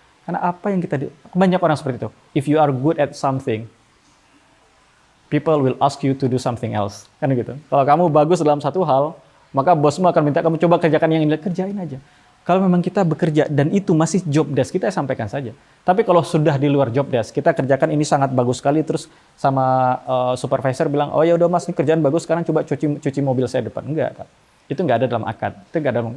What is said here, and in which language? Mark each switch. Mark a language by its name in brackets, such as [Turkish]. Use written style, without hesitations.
[Indonesian] Karena apa yang banyak orang seperti itu. [English] If you are good at something, people will ask you to do something else. [Indonesian] Kan gitu. Kalau kamu bagus dalam satu hal, maka bosmu akan minta kamu coba kerjakan yang ini, kerjain aja. Kalau memang kita bekerja dan itu masih job desk, kita sampaikan saja. Tapi kalau sudah di luar job desk, kita kerjakan ini sangat bagus sekali, terus sama supervisor bilang, oh ya udah mas, ini kerjaan bagus, sekarang coba cuci mobil saya depan. Enggak, kan? Itu nggak ada dalam akad. Itu nggak ada.